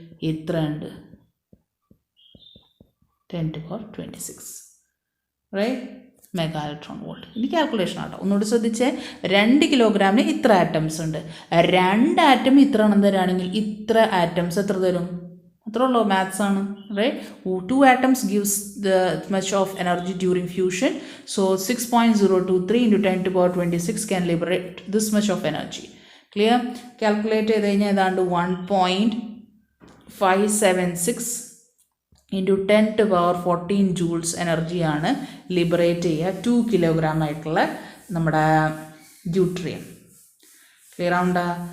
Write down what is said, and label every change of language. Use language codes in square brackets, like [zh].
[ml] ഇത്ര ഉണ്ട്, 10⁻26. Right? Mega electron volt. ഇനി കാൽക്കുലേഷൻ ആട്ടോ, ഒന്നുകൂടി ശ്രദ്ധിച്ചേ. 2 കിലോഗ്രാമിന് ഇത്ര ആറ്റംസ് ഉണ്ട്. 2 ആറ്റം ഇത്ര എണ്ണം തരാണെങ്കിൽ ഇത്ര ആറ്റംസ് എത്ര തരും? അത്രേ ഉള്ളൂ, മാത്സ് ആണ്. Right? [en] 2 atoms gives the much of energy during fusion. So 6.023 × 10⁻26 can liberate this much of energy. Clear? [ml] Calculate ചെയ്ത് കഴിഞ്ഞാൽ ഏതാണ്ട് 1.576 × 10⁻14 joules എനർജിയാണ് ലിബറേറ്റ് ചെയ്യുക 2 കിലോഗ്രാം ആയിട്ടുള്ള നമ്മുടെ ഡ്യൂട്രിയം. ക്ലിയർ ആവുണ്ടോ?